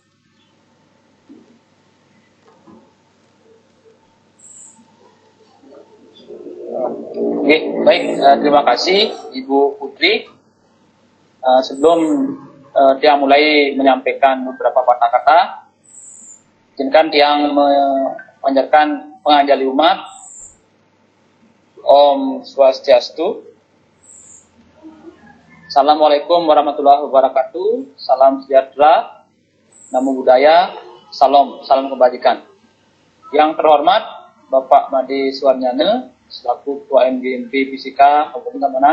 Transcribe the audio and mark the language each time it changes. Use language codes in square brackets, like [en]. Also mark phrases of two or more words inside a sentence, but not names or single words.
[id] Oke, baik. Terima kasih Ibu Putri. Sebelum dia mulai menyampaikan beberapa kata-kata, izinkan Tiang memanjatkan penganjali umat. [sa] Om Swastiastu. [ar] Assalamualaikum warahmatullahi wabarakatuh. [id] Salam sejahtera, [pi] namo buddhaya, [id] salam kebajikan. Yang terhormat Bapak Made Suwarnyane selaku Ketua MGMP Fisika Kabupaten Tabanan.